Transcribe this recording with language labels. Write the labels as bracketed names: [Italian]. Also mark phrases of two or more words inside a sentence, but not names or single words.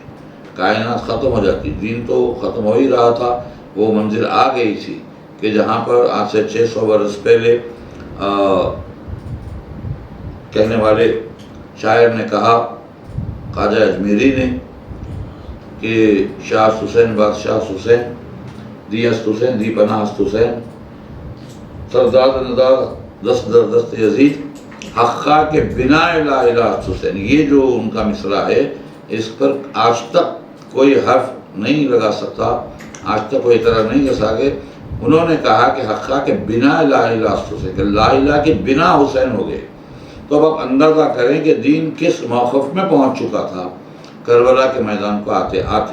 [Urdu] کائنات ختم ہو جاتی، دین تو ختم ہو ہی رہا تھا، وہ منزل آ گئی تھی کہ جہاں پر آج سے 600 برس پہلے کہنے والے شاعر نے کہا، خواجہ اجمیری نے، کہ [Persian] شاہ حسین بادشاہ حسین دی است حسین دی پناہ است حسین سرداد ندا دست در دست یزید حقا کے بنا لا الہ است حسین۔ [Urdu] یہ جو ان کا مصرع ہے اس پر آج تک کوئی حرف نہیں لگا سکتا، آج تک کوئی طرح نہیں کر سکے۔ انہوں نے کہا کہ [Persian] حقا کے بنا لا الہ است حسین، [Urdu] کہ [Arabic] لا الہ [Urdu] کے بنا حسین ہو گئے۔ تو اب آپ اندازہ کریں کہ دین کس موقف میں پہنچ چکا تھا کربلا کے میدان کو آتے آتے۔